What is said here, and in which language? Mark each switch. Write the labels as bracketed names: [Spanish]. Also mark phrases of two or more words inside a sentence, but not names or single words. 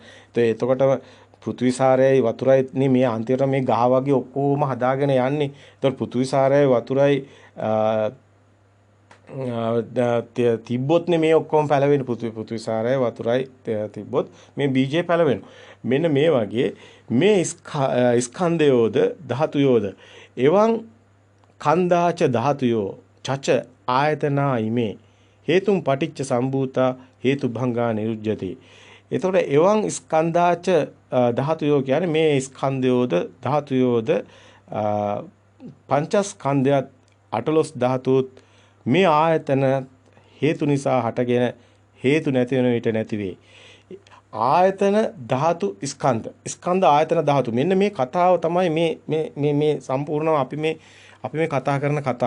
[Sinhala] එතකොටම පෘථිවි සාරයයි වතුරයි මේ අන්තිමට මේ ගහ වගේ ඔක්කොම හදාගෙන යන්නේ. එතකොට පෘථිවි සාරයයි වතුරයි තිබ්බොත්නේ මේ ඔක්කොම පැලවෙන්නේ. පෘථිවි සාරයයි වතුරයි තිබ්බොත් මේ බීජය පැලවෙනවා. මෙන්න මේ වගේ මේ ස්කන්ධයෝද ධාතුයෝද [Pali] එවං කන්දාච ධාතුයෝ චච ආයතනා ඉමේ හේතුම් පටිච්ච සම්භූතා හේතුභංගා නිරුජ්ජති. [Sinhala] එතකොට [Pali] එවං ස්කන්ධාච ධාතුයෝ [Sinhala] කියන්නේ මේ ස්කන්ධයෝද ධාතුයෝද පංචස්කන්ධයත් අටලොස් ධාතුත් මේ ආයතන හේතු නිසා හටගෙන හේතු නැති වෙන විට නැති වේ. ආයතන ධාතු ස්කන්ධ ආයතන ධාතු මෙන්න මේ කතාව තමයි මේ සම්පූර්ණව අපි මේ කතා කරන කතාව.